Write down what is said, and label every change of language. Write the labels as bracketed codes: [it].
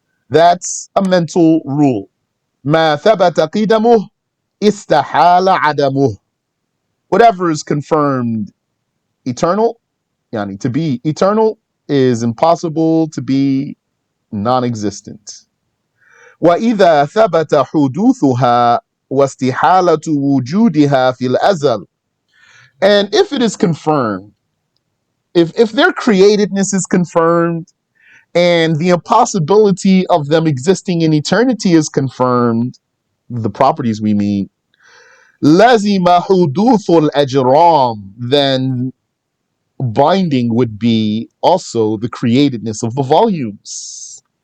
[en] That's a mental rule. [ar] ما ثبت قدمه استحال عدمه. [en] Whatever is confirmed eternal, yani to be eternal, is impossible to be non-existent. [ar] وإذا ثبت حدوثها واستحالة وجودها في الأزل. [en] And if it is confirmed, if their createdness is confirmed and the impossibility of them existing in eternity is confirmed, the properties we mean, [ar] لَزِمَ حُدُوثُ الْأَجْرَامِ, [en] then binding would be also the createdness of the volumes.